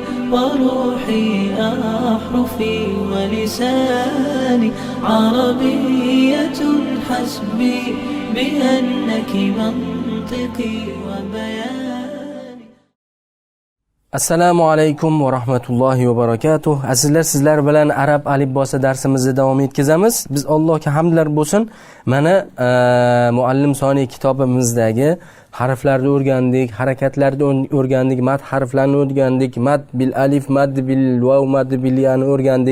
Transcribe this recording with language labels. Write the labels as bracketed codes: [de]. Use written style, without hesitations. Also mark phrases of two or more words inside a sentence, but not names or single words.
[ar] وروحي أحرفي ولساني عربية حسبي بأنك منطقي وبياني. السلام عليكم ورحمة الله وبركاته. [uz] Azizlar, sizlar bilan arab alifbosi darsimizni davom etkazamiz. Biz Allohga hamdlar bo'lsin. Mana Muallim Soniy kitobimizdagi harflarni o'rgandik, harakatlarni o'rgandik, mad harflarini o'rgandik, [ar] مد بالألف, مد بالواو, [uz] mad bil yani o'rgandik.